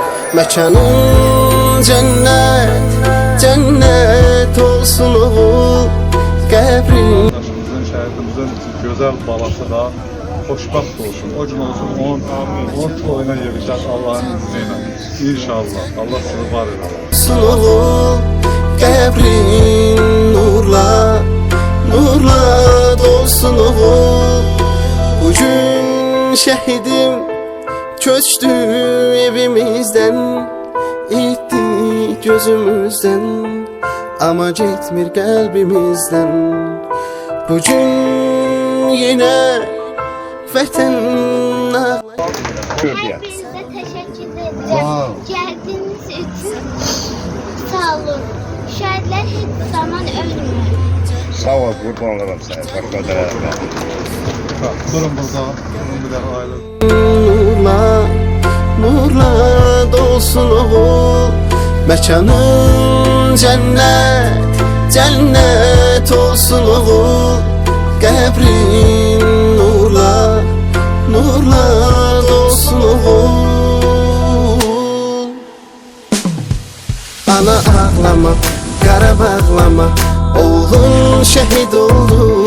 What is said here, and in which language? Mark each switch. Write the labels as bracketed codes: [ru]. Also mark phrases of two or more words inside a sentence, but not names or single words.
[tr] Mekanın cennet, cennet olsun oğul qəbrin. [az] Başımızın, şəhidimizin gözəl balası da xoşbəxt olsun. O gün olsun, onun toyuna yığacaq [tr] Allah'ın izniyle. [az] İnşallah. Allah sizi var edin. Oğul qəbrin nurla, nurla dolsun oğul. [tr] Bugün şəhidim köçtü evimizden, itti gözümüzden, ama gitmir kalbimizden. [az] Bugün yine vətən ağlayır. [tr] Hepinize teşekkür ederim. Geldiğiniz için sağ olun. Şehitler hiçbir zaman ölmüyor. Sağ ol, kurban olurum sana. Durun burada. Durun bir daha ayrı. [az] Nurla, nurla dolsun oğul. [tr] Mekanın cennet, cennet olsun oğul. [az] Qəbrin nurla, nurla dolsun oğul. Ana ağlama, qara bağlama, oğlun şəhid oldu.